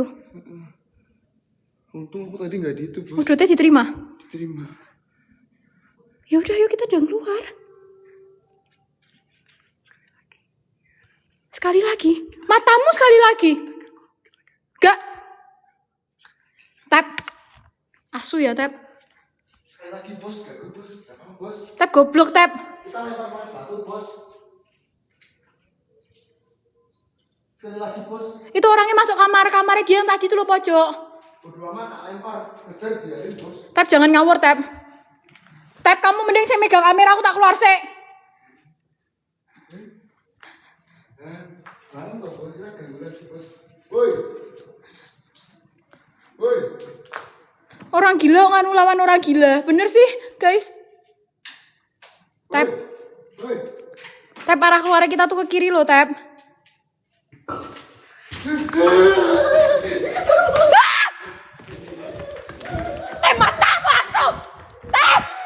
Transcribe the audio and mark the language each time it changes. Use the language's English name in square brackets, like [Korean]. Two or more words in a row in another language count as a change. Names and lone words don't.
[Indonesian] Untung aku tadi nggak di itu, Bos. Udutnya diterima. Ya udah, ayo kita udah keluar. Sekali lagi. Matamu sekali lagi. Gak. Tep. Asu ya, Tep. Sekali lagi, Bos. Bos. Tep goblok, Tep. Kita lempar pakai batu, Bos. Sekali lagi, Bos. Itu orangnya masuk kamarnya dia yang tadi tuh lo pojok. Berdua mah tak lempar. Kejar, biarin, Bos. Tep, jangan ngawur, Tep. Tep, kamu mending saya megang kamera, aku tak keluar sih. Kamu nggak boleh ganggu lagi, Bos. Woi. Orang gila nganu lawan orang gila. Bener sih, guys. Tep. Tep, arah keluar kita tuh ke kiri loh, Tep. Tep, mata masuk. Tep.